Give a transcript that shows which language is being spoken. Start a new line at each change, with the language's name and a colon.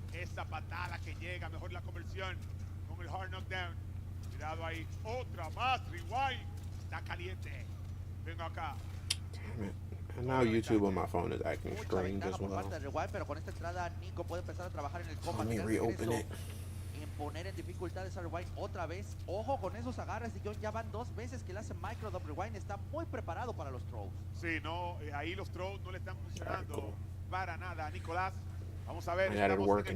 Spanish: Esa patada que llega, mejor la conversión con el hard knockdown. Cuidado ahí, otra más, Rewind. Está caliente. Vengo acá.
English: Damn it. And now YouTube on my phone is acting strange as well. Let me reopen it.
Spanish: Poner en dificultades a Rewind otra vez. Ojo con esos agarres de John. Ya van 2 veces que le hace microdop. Rewind está muy preparado para los throws. Sí, no, ahí los throws no le están funcionando para nada a Nicolás. Vamos a ver,
English: I got it
Spanish: estamos
English: working